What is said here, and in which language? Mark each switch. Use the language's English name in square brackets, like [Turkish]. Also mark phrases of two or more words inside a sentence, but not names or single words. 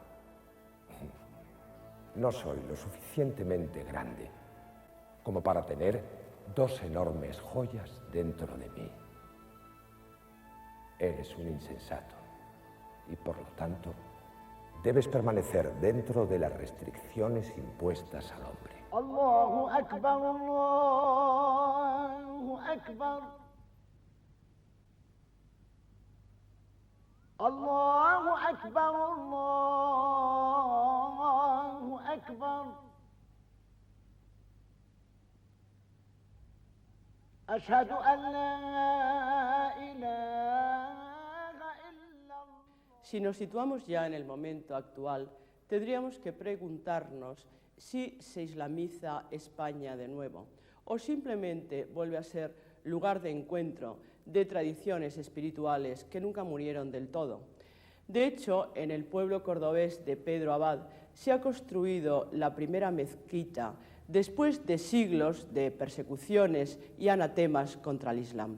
[Spanish] No soy lo suficientemente grande como para tener dos enormes joyas dentro de mí. Eres un insensato y, por lo tanto, debes permanecer dentro de las restricciones impuestas al hombre. [Arabic] الله أكبر، الله أكبر. الله أكبر، الله أكبر. أشهد أن لا إله إلا الله. [Spanish] Si nos situamos ya en el momento actual, tendríamos que preguntarnos si se islamiza España de nuevo o simplemente vuelve a ser lugar de encuentro de tradiciones espirituales que nunca murieron del todo. De hecho, en el pueblo cordobés de Pedro Abad se ha construido la primera mezquita después de siglos de persecuciones y anatemas contra el Islam.